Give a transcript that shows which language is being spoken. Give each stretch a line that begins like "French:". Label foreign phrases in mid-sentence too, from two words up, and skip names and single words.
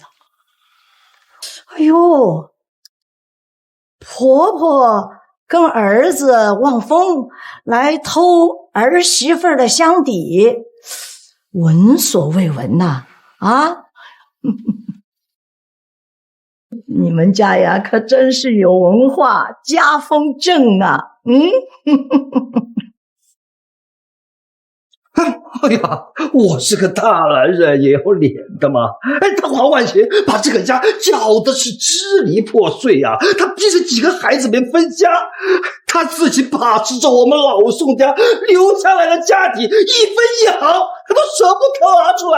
Chinese: 哎呦，婆婆跟兒子望風來偷兒媳婦的香底，聞所未聞吶！啊，你們家呀，可真是有文化，家風正啊！哎呀，我是個大男人，也有臉的嘛！他黃婉清把這個家攪的是支離破碎呀，他逼着幾個孩子們分家，他自己把持着我們老宋家留下來的家底，一分一毫他都捨不得拿出來。